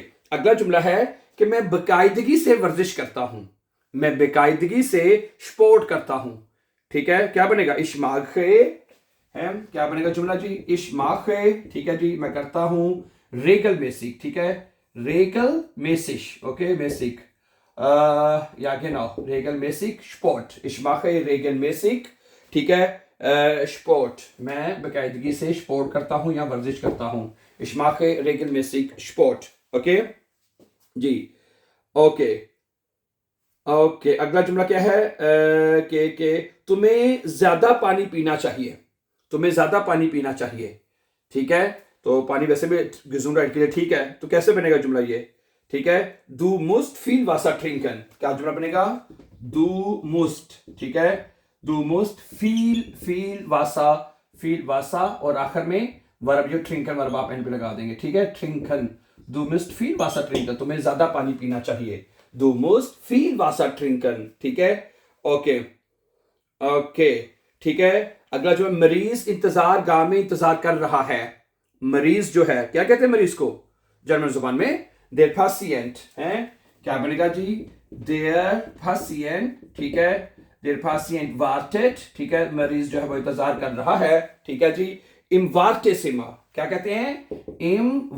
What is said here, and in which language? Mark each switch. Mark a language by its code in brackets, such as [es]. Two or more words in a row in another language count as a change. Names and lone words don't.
[hi] अगला जुमला है कि मैं बेकायदगी से वर्जिश करता हूं, मैं बेकायदगी से स्पोर्ट करता हूं, ठीक है, क्या बनेगा, [de] ich mache [hi] है, क्या बनेगा जुमला जी, [de] ich mache, [hi] ठीक है जी, मैं करता हूं, रेगल मेसिक, ठीक है, रेगल मेसिश, ओके, मेसिक या [de] genau, regelmäßig Sport, ich mache regelmäßig, [hi] ठीक है, स्पोर्ट, मैं बेकायदगी से स्पोर्ट करता हूं या वर्जिश करता हूं, [de] ich mache regelmäßig Sport, [hi] ओके जी, ओके ओके। अगला जुमला क्या है, के तुम्हें ज्यादा पानी पीना चाहिए, तुम्हें ज्यादा पानी पीना चाहिए, ठीक है, तो पानी वैसे भी gesundheit के लिए ठीक है, तो कैसे बनेगा जुमला ये, ठीक है, [de] du musst viel Wasser trinken, [hi] क्या जुमला बनेगा, [de] du musst, [hi] ठीक है, [de] du musst viel Wasser [hi] और आखिर में वर्ब जो trinken वर्ब आप एंड पे लगा देंगे, ठीक है, [de] trinken, du musst viel Wasser trinken, [hi] तुम्हें ज्यादा पानी पीना चाहिए, [de] du musst viel Wasser trinken, [hi] ठीक है, ओके ओके, ठीक है। अगला जो है, मरीज इंतजार गाह में इंतजार कर रहा है, मरीज जो है क्या कहते हैं मरीज को जर्मन जुबान में, [de] der Patient [hi] है, क्या बनेगा जी, [de] der Patient, [hi] ठीक है, [de] der Patient wartet, [hi] ठीक है, मरीज जो है वो इंतजार कर रहा है, ठीक है जी, [de] im Wartezimmer, [hi] क्या कहते हैं, इम